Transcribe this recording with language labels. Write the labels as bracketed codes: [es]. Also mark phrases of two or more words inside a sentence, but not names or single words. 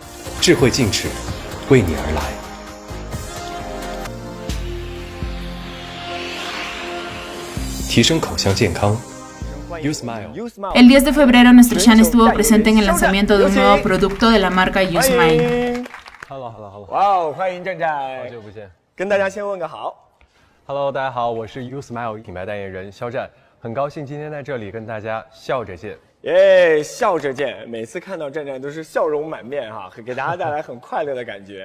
[es] El 10 de febrero nuestro Shan estuvo presente en el lanzamiento de un nuevo producto de la marca Yusmile. [zh] Hello， 欢迎站站，好久不见，跟大家先问个好。 Hello， 大家好，我是 Usmile 品牌代言人肖战，很高兴今天在这里跟大家笑着见。耶，笑着见，每次看到站站都是笑容满面哈，给大家带来很快乐的感觉。